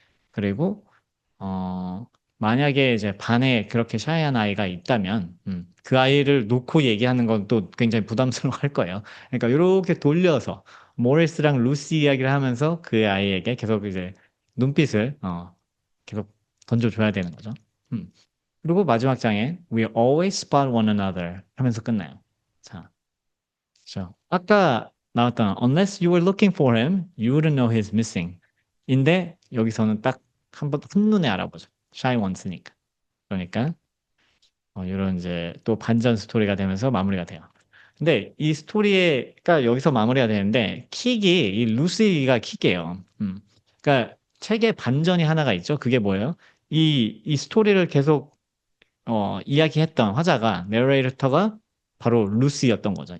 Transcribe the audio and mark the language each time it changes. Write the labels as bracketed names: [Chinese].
[Korean] 그리고 어 만약에 이제 반에 그렇게 샤이한 아이가 있다면 그 아이를 놓고 얘기하는 건 또 굉장히 부담스러워할 거예요. 그러니까 요렇게 돌려서 모리스랑 루시 이야기를 하면서 그 아이에게 계속 이제 눈빛을 계속 던져줘야 되는 거죠. 음. 그리고 마지막 장에 [English] We always spot one another [Korean] 하면서 끝나요. 자, 그죠. 아까 나왔던 [English] Unless you were looking for him, you wouldn't know he's missing. [Korean] 인데 여기서는 딱 한눈에 알아보죠. shy once니까. 그러니까 이런 이제 또 반전 스토리가 되면서 마무리가 돼요. 근데 이 스토리가 여기서 마무리가 되는데 킥이 이 루시가 킥이에요. 그러니까 책에 반전이 하나가 있죠. 그게 뭐예요? 이 스토리를 계속 이야기했던 화자가 내레이터가 바로 루시였던 거죠.